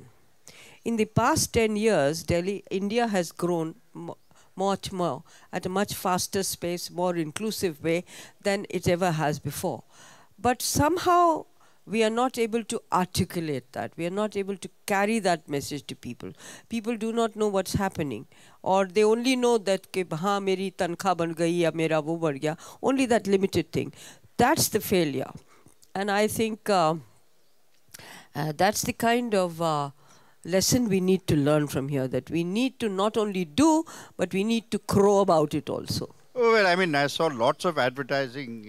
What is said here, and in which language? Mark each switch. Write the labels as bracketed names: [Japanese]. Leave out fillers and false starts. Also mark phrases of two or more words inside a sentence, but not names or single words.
[English] In the past 10 years, India has grown much more, at a much faster pace, more inclusive way than it ever has before. But somehow we are not able to articulate that. We are not able to carry that message to people. People do not know what's happening. Or they only know that, [Hindi] के, हाँ, मेरी तनखा बन गई, या मेरा वो बढ़ गया. [English] Only that limited thing. That's the failure. And I think that's the kind of lesson we need to learn from here, that we need to not only do, but we need to crow about it also. Oh, well, I mean, I saw lots of advertising.